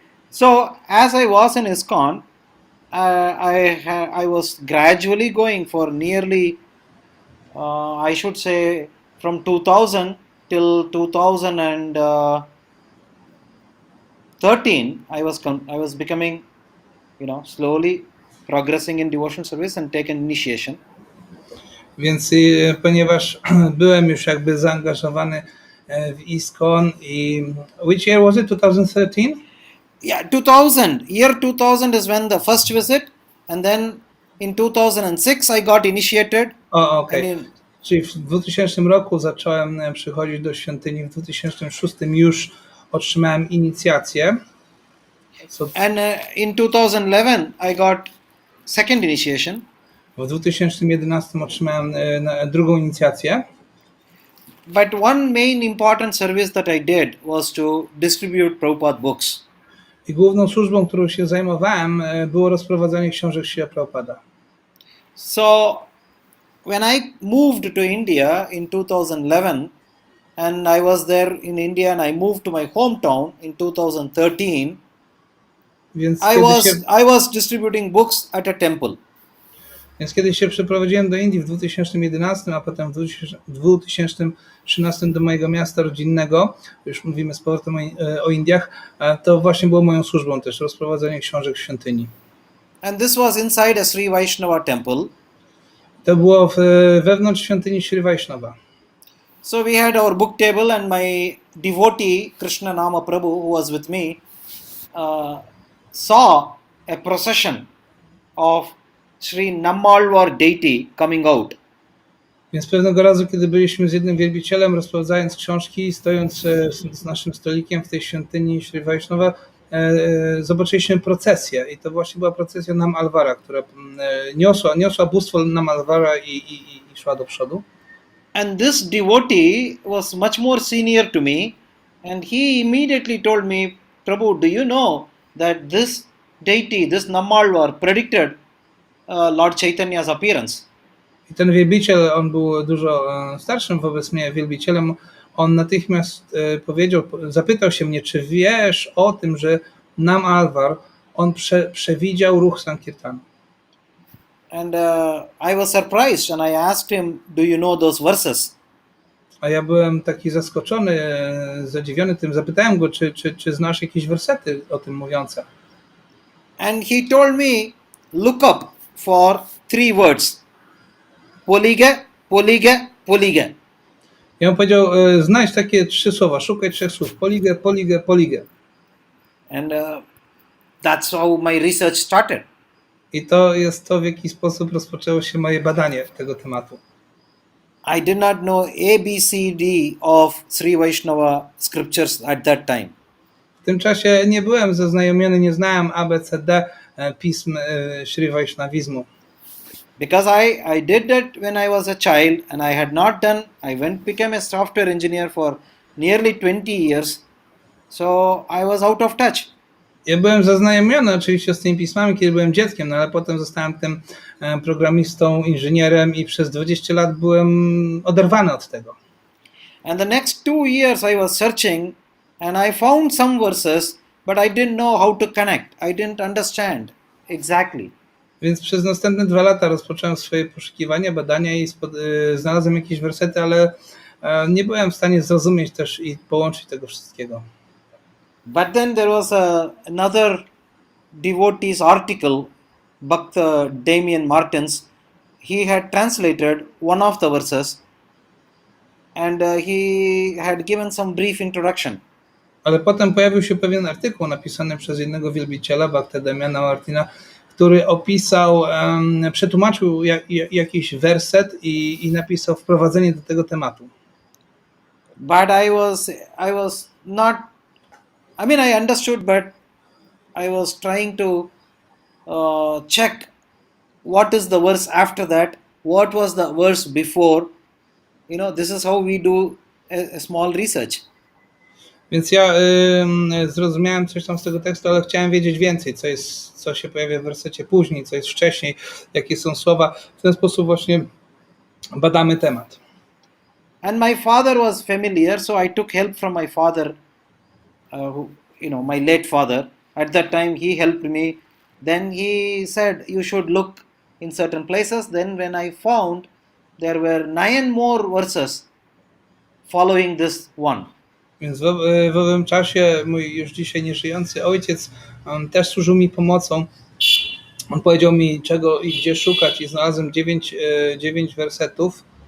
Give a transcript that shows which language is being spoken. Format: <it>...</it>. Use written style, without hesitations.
<en>So, as I was in ISKCON, I was gradually going for nearly, I should say, from 2000 till 2013. I was becoming, slowly progressing in devotional service and taken initiation.</en> <pl>Więc ponieważ byłem już jakby zaangażowany w ISKCON i</pl> <en>which year was it? 2013? Yeah, 2000. Year 2000 is when the first visit, and then in 2006 I got initiated.</en> <pl>Okej. Czyli w 2000 roku zacząłem przychodzić do świątyni, w 2006 już otrzymałem inicjację.</pl> <en>And in 2011 I got second initiation.</en> <pl>W 2011 otrzymałem drugą inicjację.</pl> <en>But one main important service that I did was to distribute Prabhupada books.</en> <pl>I główną służbą, którą się zajmowałem, było rozprowadzanie książek Śrīla Prabhupada.</pl> <en>So when I moved to India in 2011, and I was there in India, and I moved to my hometown in 2013,</en> <pl>Więc</pl> <en>I was distributing books at a temple.</en> <pl>Więc kiedy się przeprowadziłem do Indii w 2011, a potem w 2013 do mojego miasta rodzinnego, już mówimy z powrotem o Indiach, to właśnie było moją służbą też, rozprowadzenie książek w świątyni.</pl> <en>And this was inside a Sri Vaishnava temple.</en> <pl>To było wewnątrz świątyni Sri Vaishnava.</pl> <en>So we had our book table, and my devotee, Krishna Nama Prabhu, who was with me, saw a procession of Sri Nammalwar deity coming out.</en> <pl>Więc pewnego razu, kiedy byliśmy z jednym wielbicielem, rozprowadzając książki, stojąc z naszym stolikiem w tej świątyni Sri Vaishnava, zobaczyliśmy procesję. I to właśnie była procesja Nammalwara, która niosła bóstwo Nammalwara i szła do przodu.</pl> <en>And this devotee was much more senior to me, and he immediately told me, Prabhu, do you know that this deity, this Nammalwar, predicted Lord Chaitanya's appearance?</en> <pl>I ten wielbiciel, on był dużo starszym wobec mnie wielbicielem, on natychmiast zapytał się mnie, czy wiesz o tym, że Nammalwar, on przewidział ruch Sankirtanu.</pl> <en>And I was surprised, and I asked him, do you know those verses?</en> <pl>A ja byłem taki zaskoczony, zadziwiony tym, zapytałem go, czy znasz jakieś wersety o tym mówiące.</pl> <en>And he told me, look up for 3 words.</en> <ta>Polige, polige, polige.</ta> <pl>I on powiedział, znajdź takie 3 słowa, szukaj 3 słów, polige, polige, polige.</pl> <en>And that's how my research started.</en> <pl>I to jest to, w jaki sposób rozpoczęło się moje badanie tego tematu.</pl> <en>I did not know ABCD of Sri Vaishnava scriptures at that time.</en> <pl>W tym czasie nie byłem zaznajomiony, nie znałem ABCD pism Sri Vaishnavizmu.</pl> <en>Because I did that when I was a child, and I had not done, became a software engineer for nearly 20 years, so I was out of touch.</en> <pl>Ja byłem zaznajomiony oczywiście z tymi pismami, kiedy byłem dzieckiem, no ale potem zostałem tym programistą, inżynierem i przez 20 lat byłem oderwany od tego.</pl> <en>And the next 2 years I was searching and I found some verses, but I didn't know how to connect. I didn't understand exactly.</en> <pl>Więc przez następne 2 lata rozpocząłem swoje poszukiwania, badania i znalazłem jakieś wersety, ale nie byłem w stanie zrozumieć też i połączyć tego wszystkiego.</pl> <en>But then there was another devotee's article, Bhakta Damien Martins. He had translated one of the verses and he had given some brief introduction.</en> <pl>Ale potem pojawił się pewien artykuł napisany przez jednego wielbiciela, Bhakta Damiana Martina, który opisał, przetłumaczył jakiś werset i napisał wprowadzenie do tego tematu.</pl> <en>But I was not, I mean I understood, but I was trying to check what is the verse after that, what was the verse before. You know, this is how we do a small research.</en> <pl>Więc ja zrozumiałem coś tam z tego tekstu, ale chciałem wiedzieć więcej, co się pojawia w wersecie później, co jest wcześniej, jakie są słowa. W ten sposób właśnie badamy temat.</pl> <en>And my father was familiar, so I took help from my father, my late father. At that time, he helped me. Then he said, you should look in certain places. Then when I found, there were 9 more verses following this one.</en> <pl>Więc w owym czasie mój już dzisiaj nieżyjący ojciec też służył mi pomocą. On powiedział mi, czego i gdzie szukać, i znalazłem 9 wersetów.</pl>